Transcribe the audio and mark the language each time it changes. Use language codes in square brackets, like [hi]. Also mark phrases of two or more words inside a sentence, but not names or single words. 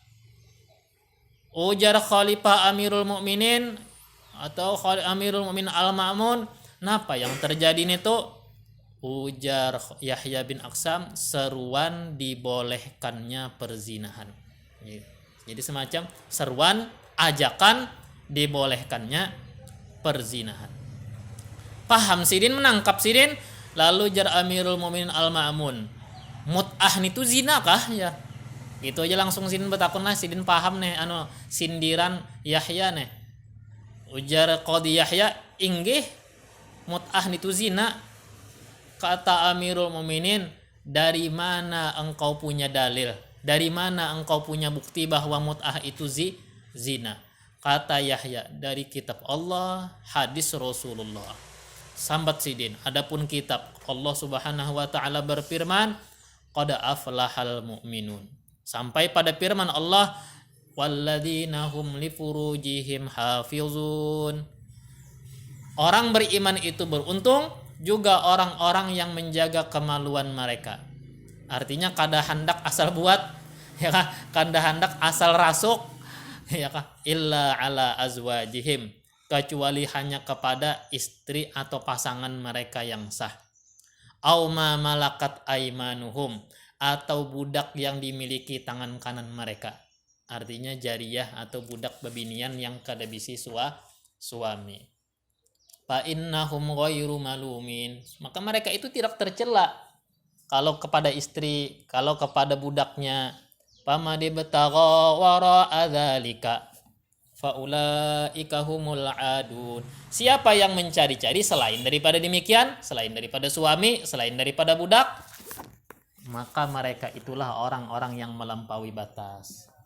[id] Ujar Khalifah Amirul Mukminin atau Amirul Mukminin Al-Ma'mun, kenapa yang terjadi itu? Ujar Yahya bin Aksam, seruan dibolehkannya perzinahan. Jadi semacam seruan ajakan dibolehkannya perzinahan. Paham Sidin, menangkap Sidin. Lalu jar Amirul Mukminin Al-Ma'mun, mut'ah itu zina kah? Ya. Gitu aja langsung Sidin bertakun lah. Sidin paham nih sindiran Yahya nih. Ujar Qadhi Yahya, inggih mut'ah itu zina. Kata Amirul Mukminin, dari mana engkau punya dalil? Dari mana engkau punya bukti bahwa mut'ah itu zina? Kata Yahya, dari kitab Allah, hadis Rasulullah. Sambat Sidin, adapun kitab Allah [ar] Subhanahu wa taala [id] berfirman, [ar] qad aflahal mu'minun. [id] Sampai pada firman Allah, [ar] walladzina hum li furujihim hafizun. [id] Orang beriman itu beruntung, juga orang-orang yang menjaga kemaluan mereka. [bjn] Artinya kada hendak asal buat, ya kah? Kada hendak asal rasuk, ya kah? [ar] Illa ala azwajihim, [id] kecuali hanya kepada istri atau pasangan mereka yang sah. [ar] Au ma malakat aimanuhum, [id] atau budak yang dimiliki tangan kanan mereka. [bjn] Artinya jariyah atau budak bebinian yang kada bisi suami. [ar] Fa innahum ghairu malumin, [id] maka mereka itu tidak tercela kalau kepada istri, kalau kepada budaknya. [ar] Fama dibtagha wara'a dzalika faulaika humul adun. [id] Siapa yang mencari-cari selain daripada demikian, selain daripada suami, selain daripada budak, maka mereka itulah orang-orang yang melampaui batas.